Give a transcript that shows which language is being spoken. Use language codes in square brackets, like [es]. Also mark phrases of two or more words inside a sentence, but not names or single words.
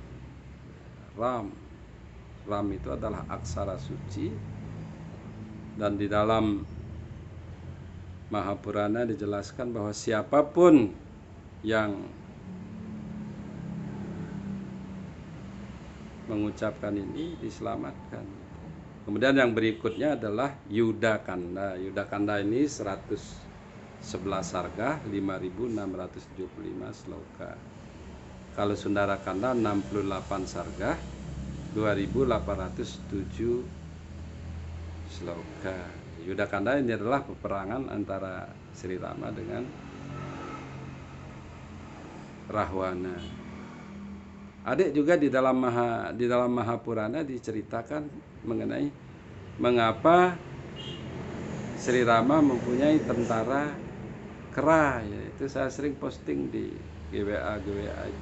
[id] Ram itu adalah aksara suci, dan di dalam Mahapurana dijelaskan bahwa siapapun yang mengucapkan ini diselamatkan. Kemudian yang berikutnya adalah Yuda Kanda. Yuda Kanda ini 111 sarga, 5675 sloka. Kalau Sundara Kanda 68 sarga, 2807 sloka. Yuda Kanda ini adalah peperangan antara Sri Rama dengan Rahwana. Adik juga di dalam Mahapurana diceritakan mengenai mengapa Sri Rama mempunyai tentara kera, yaitu saya sering posting di GWA itu.